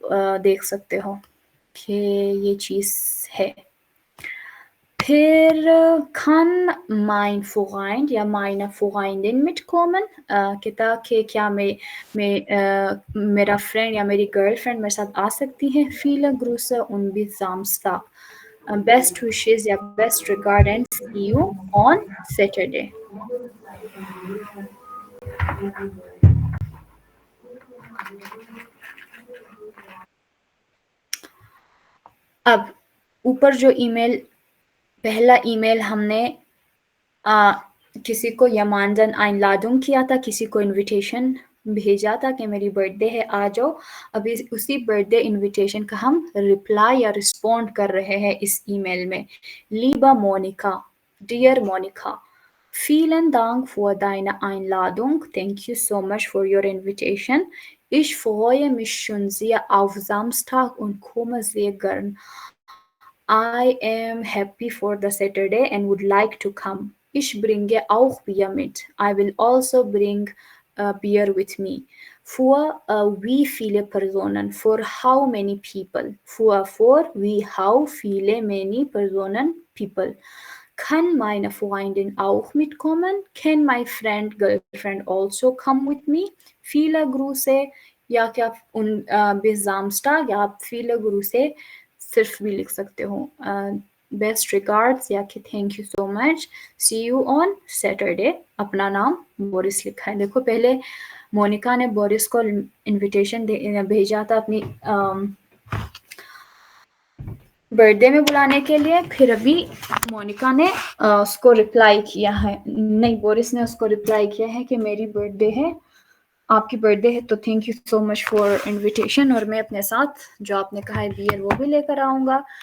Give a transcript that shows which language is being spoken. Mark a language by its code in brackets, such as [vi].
[hi] देख सकते हो कि ये चीज़ है। फिर [de] kann mein Freund [hi] या [de] meine Freundin mitkommen, [hi] कहता कि क्या मेरा फ्रेंड या मेरी गर्लफ्रेंड मेरे साथ आ सकती है। [de] viele Grüße und bis Samstag, [en] best wishes या best regard and see you on Saturday। [hi] अब ऊपर जो ईमेल, पहला ईमेल हमने किसी को यमानजन einladung किया था, किसी को इनविटेशन भेजा था कि मेरी बर्थडे है आ जाओ। अभी उसी बर्थडे इनविटेशन का हम रिप्लाई या रिस्पॉन्ड कर रहे हैं इस ईमेल में। [de] Liebe Monika, dear Monika, vielen Dank für deine Einladung. [en] Thank you so much for your invitation. [de] Ich freue mich schon sehr auf Samstag und komme sehr gern. [en] I am happy for the Saturday and would like to come. [de] Ich bringe auch Bier mit. [en] I will also bring beer with me. [de] Für wie viele Personen? [en] For how many people? For wie how viele many Personen people? [de] Kann meine Freundin auch mitkommen? [en] Can my friend girlfriend also come with me? [hi] Viele Grüße या क्या [de] bis Samstag [hi] या आप viele Grüße सिर्फ भी लिख सकते हो। [en] Best regards या कि thank you so much, see you on Saturday. [hi] अपना नाम बोरिस लिखा है। देखो पहले मोनिका ने बोरिस को इनविटेशन भेजा था अपनी बर्थडे में बुलाने के लिए, फिर अभी मोनिका ने उसको रिप्लाई किया है, नहीं बोरिस ने उसको रिप्लाई किया है कि मेरी बर्थडे है, आपकी बर्थडे है तो thank you so much for invitation, और मैं अपने साथ जो आपने कहा है बियर वो भी लेकर आऊँगा।